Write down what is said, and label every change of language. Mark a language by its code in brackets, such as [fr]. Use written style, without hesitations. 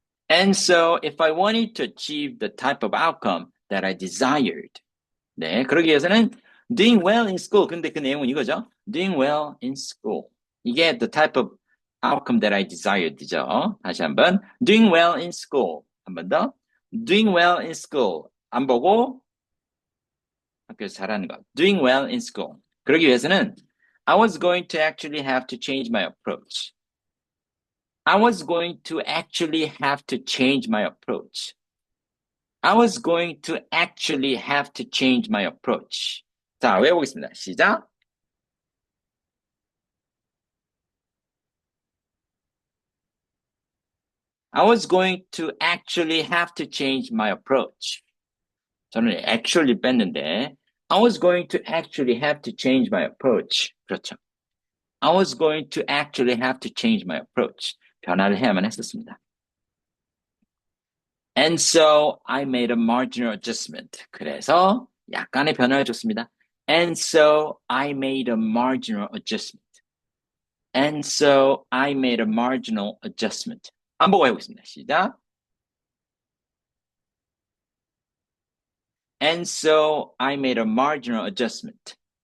[en] And so, if I wanted to achieve the type of outcome that I desired. [ko] 네, 그러기 위해서는 [en] doing well in school. [ko] 근데 그 내용은 이거죠. [en] doing well in school. 이게 the type of outcome that I desired이죠. [ko] 다시 한번. [en] doing well in school. [ko] 한 번 더. [en] doing well in school. [ko] 안 보고 학교에서 잘하는 것. [en] doing well in school. [ko] 그러기 위해서는 [en] I was going to actually have to change my approach. I was going to actually have to change my approach. I was going to actually have to change my approach. [ko] 자, 외워보겠습니다. 시작. [en] I was going to actually have to change my approach. [ko] 저는 actually 뺐는데 [en] I was going to actually have to change my approach. [ko] 그렇죠. [en] I was going to actually have to change my approach. [ko] 변화를 해야만 했었습니다. [en] And so I made a marginal adjustment. [ko] 그래서 약간의 변화가 좋습니다. [en] And so I made a marginal adjustment. And so I made a marginal adjustment. [ko] 안 보고 해보겠습니다. 시작. [en] And so I made a marginal adjustment.